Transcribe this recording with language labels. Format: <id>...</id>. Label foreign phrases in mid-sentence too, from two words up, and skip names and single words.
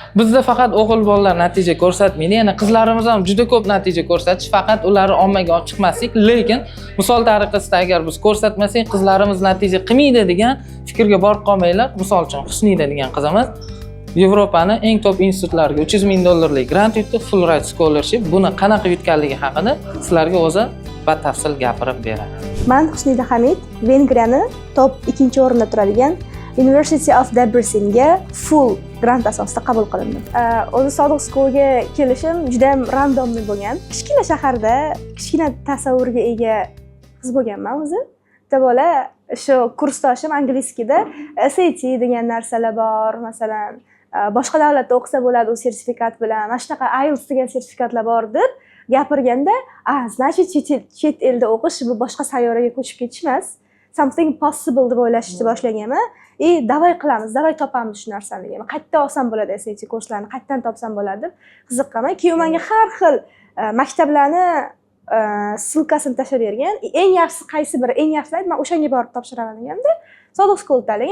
<uz>Bizda faqat o'g'il bolalar natija ko'rsatmaydi, yana qizlarimiz ham juda ko'p natija ko'rsatish, faqat ularni ommaga olib chiqmaslik, lekin misol tariqasida agar biz ko'rsatmasak, qizlarimiz natija qilmaydi degan fikrga borib qolmanglar. Misol uchun Husnida degan qizimiz Yevropaning eng top institutlariga $300,000 grant yutdi,</uz> <en>full ride scholarship.</en> <uz>Buni qanaqa yutganligi haqida sizlarga o'zi batafsil gapirib beradi. Men Husnida Hamid, Vengriyani top 2-o'rinda turadigan University of Debrecenga</uz> <en>full grant</en> <uz>asosida qabul qilindim. O'zi Sodiq Schoolga kelishim juda ham randomli bo'lgan. Kichkina shaharda kichkina tasavvurga ega qiz bo'lganman o'zi. Bitta bola shu kursdoshim angliskida SAT degan narsalar bor, masalan, boshqa davlatda o'qisa bo'ladi u sertifikat bilan, mana shunaqa IELTS degan sertifikatlar bor deb gapirganda, значит chet elda o'qish bu boshqa sayyoraga ko'chib ketish emas,</uz> <en>something possible</en> <uz>deb o'ylashni boshlaganman. Davay qilamiz, davay topamiz shu narsani degan. Qayerda olsam bo'ladi SAT kurslarini, qayerdan topsam bo'ladi deb qiziqqaman. Keyin menga har xil maktablarni ssilkasini tashlab bergan. Eng yaxshisi qaysi biri, eng yaxshisi men o'shanga borib topshiraman deganda, Sodiq School tanlagan.</uz>